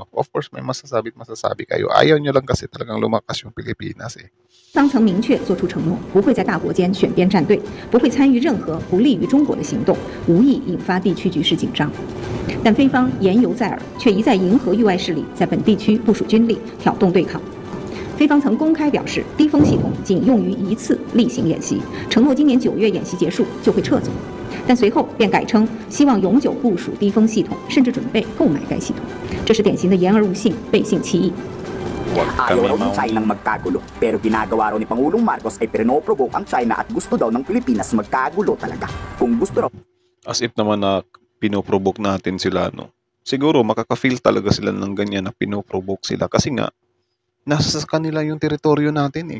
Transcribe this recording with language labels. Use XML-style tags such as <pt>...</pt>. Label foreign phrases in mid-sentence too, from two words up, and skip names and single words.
<tl>Of course, may masasabi kayo. Ayaw nyo lang kasi talagang lumakas yung Pilipinas eh.</tl> <zh>方曾明确作出承诺，不会在大国间选边站队，不会参与任何不利于中国的行动，无意引发地区局势紧张。但菲方言犹在耳，却一再迎合域外势力在本地区部署军力，挑动对抗。菲方曾公开表示，低风系统仅用于一次例行演习，承诺今年9月演习结束就会撤走。但随后便改称希望永久部署低风系统，甚至准备购买该系统。这是典型的言而无信、背信弃义。</zh> <tl>Ayaw raw ng China magkagulo, pero ginagawa raw ni Pangulong Marcos ay pinoprovoke ang China at gusto daw ng Pilipinas magkagulo talaga. Kung gusto raw As if naman na pinoprovoke natin sila, no? Siguro makaka-feel talaga sila ng ganyan na pinoprovoke sila kasi nga nasa sa kanila yung teritoryo natin eh.</tl>